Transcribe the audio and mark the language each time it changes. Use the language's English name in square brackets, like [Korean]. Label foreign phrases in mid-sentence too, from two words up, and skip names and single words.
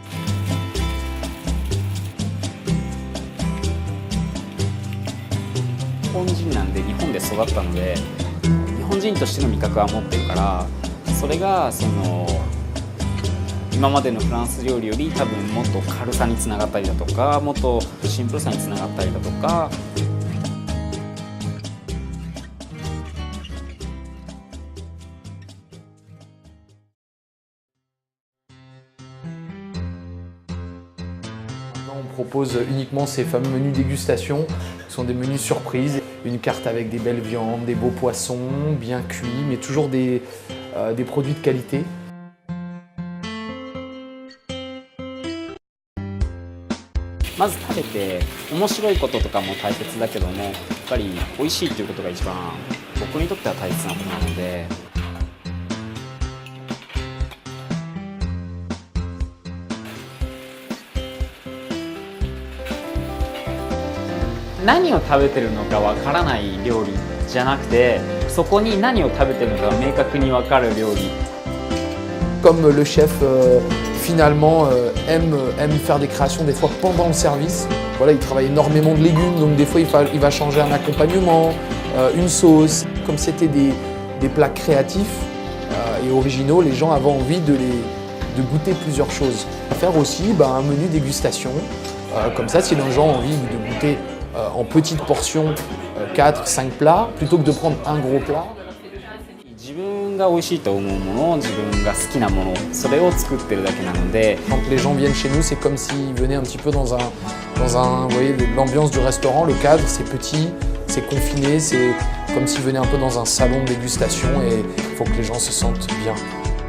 [Japanese] 日本人なんで日本で育ったので、日本人としての味覚は持ってるから、それがその今までのフランス料理より多分もっと軽さにつながったりだとか、もっとシンプルさにつながったりだとか。 [French] On propose uniquement ces fameux menus dégustation, qui sont des menus surprises. Une carte avec des belles viandes, des beaux poissons, bien cuits, mais toujours des produits de qualité. [Japanese] まず食べて面白いこととかも大切だけども、やっぱり美味しいっていうことが一番僕にとっては大切なことなので。何を食べてるのかわからない料理じゃなくて、そこに何を食べてるのかが明確に分かる料理。 [French] Comme le chef finalement aime faire des créations des fois pendant le service. Voilà, il travaille énormément de légumes, donc des fois il va changer un accompagnement, une sauce. Comme c'était des plats créatifs et originaux, les gens avaient envie de goûter plusieurs choses. On va faire aussi un menu dégustation. Comme ça, si les gens ont envie de goûter en petites portions 4-5 plats, plutôt que de prendre un gros plat. [Japanese] 自分が美味しいと思うもの、自分が好きなもの、それを作ってるだけなので。 [French] Quand les gens viennent chez nous, c'est comme s'ils venaient un petit peu dans un vous voyez, l'ambiance du restaurant, le cadre, c'est petit, c'est confiné, c'est comme s'ils venaient un peu dans un salon de dégustation et il faut que les gens se sentent bien.